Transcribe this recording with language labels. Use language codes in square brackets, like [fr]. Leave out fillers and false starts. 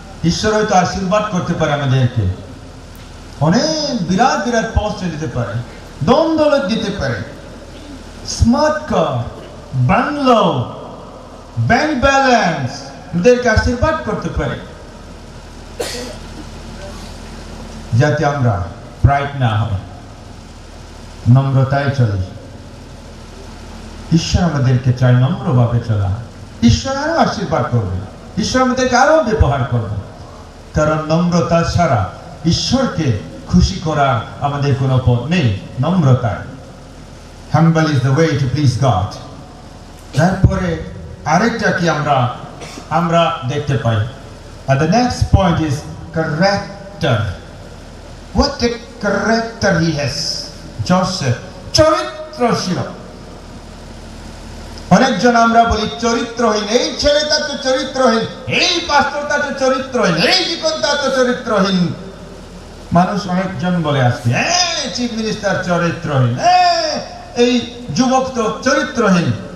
[bn] ঈশ্বর হয়তো আশীর্বাদ করতে পারে আমাদেরকে, অনেক বিরাট বিরাট পোস্টে দিতে পারে, ধন দৌলত দিতে পারে, স্মার্ট কার, বাংলো, ব্যাংক ব্যালেন্স, আমাদেরকে আশীর্বাদ করতে পারে, যাতে আমরা প্রাইড না হয়, নম্রতায় চলি। ঈশ্বর আমাদেরকে চাই নম্রভাবে চলা। ঈশ্বর আরো আশীর্বাদ করবে, ঈশ্বর আমাদেরকে আরো ব্যবহার করবে, কারণ নম্রতা ছাড়া ঈশ্বরকে খুশি করার আমাদের কোনো পথ নেই। [en] নম্রতায়, humble is the way to please God. [bn] তারপরে আরেকটা কি আমরা দেখতে পাই। [en] And the next point is character. What a character he has. [bn] Joseph, চরিত্র ছিল। অনেকজন আমরা বলি চরিত্রহীন, এই ছেলেটা তো চরিত্রহীন, এই পাস্টরটা তো চরিত্রহীন, এই জীবনটা তো চরিত্রহীন। মানুষ অনেকজন বলে আসছে, চিফ মিনিস্টার চরিত্রহীন, এই যুবক তো চরিত্রহীন।